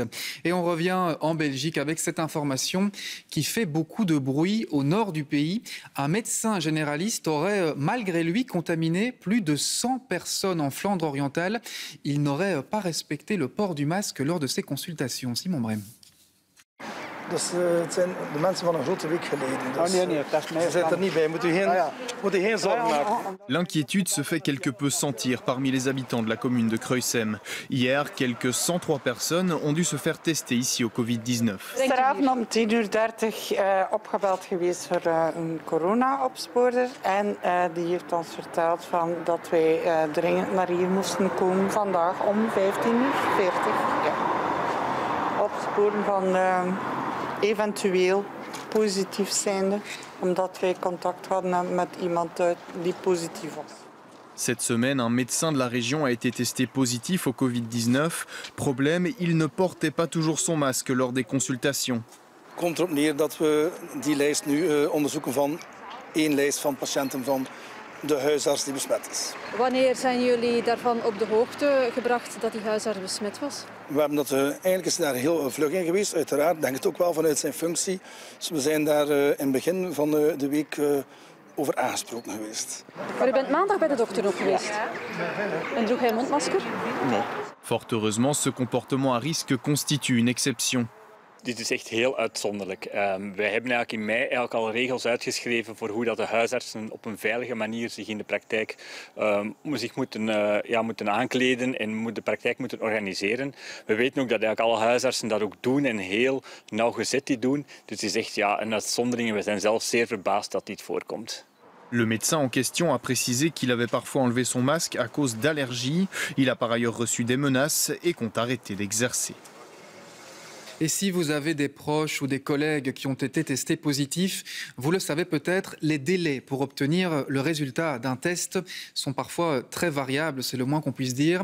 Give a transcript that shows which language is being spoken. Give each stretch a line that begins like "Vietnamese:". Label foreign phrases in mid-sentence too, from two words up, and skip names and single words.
French: Et on revient en Belgique avec cette information qui fait beaucoup de bruit au nord du pays. Un médecin généraliste aurait malgré lui contaminé plus de 100 personnes en Flandre orientale. Il n'aurait pas respecté le port du masque lors de ses consultations. Simon Brem.
Dutch: Dus het zijn de mensen van een grote week geleden. Dus ze zitten er niet bij. Moet u geen zorgen maken.
French: L'inquiétude se fait quelque peu sentir parmi les habitants de la commune de Kruisem. Hier, quelques 103 personnes ont dû se faire tester ici au Covid-19.
Dutch: Gisteravond om 10:30 opgebeld geweest voor een corona-opsporer. En die heeft ons verteld dat wij dringend naar hier moesten komen vandaag om 15:40. Ja. Opsporen van eventueel positief zijnde, omdat wij contact hadden met iemand die positief was.
French: Cette semaine, un médecin de la région a été testé positif au Covid-19. Problème, il ne portait pas toujours son masque lors des consultations.
Dutch: Het komt erop neer dat we die lijst nu onderzoeken van één lijst van patiënten van de huisarts die besmet is. Wanneer zijn jullie daarvan op de hoogte gebracht dat die huisarts besmet was? We hebben dat, eigenlijk is daar heel vlug in geweest, uiteraard. Denk het ook wel vanuit zijn functie. Dus we zijn daar in het begin van de week over aangesproken geweest. Maar u bent maandag bij de dokter ook geweest? En droeg hij een mondmasker? Nee.
French: Fort heureusement, ce comportement à risque constitue une exception.
Dutch: Dit is echt heel uitzonderlijk. Wij hebben eigenlijk in mei al regels uitgeschreven voor hoe dat de huisartsen op een veilige manier zich in de praktijk moeten aankleden en de praktijk moeten organiseren. We weten ook dat eigenlijk alle huisartsen dat ook doen en heel nauwgezet dit doen. Dus het is echt een uitzondering en we zijn zelf zeer verbaasd dat dit voorkomt.
French: Le médecin en question a précisé qu'il avait parfois enlevé son masque à cause d'allergies. Il a par ailleurs reçu des menaces et compte arrêter d'exercer. Et si vous avez des proches ou des collègues qui ont été testés positifs, vous le savez peut-être, les délais pour obtenir le résultat d'un test sont parfois très variables, c'est le moins qu'on puisse dire.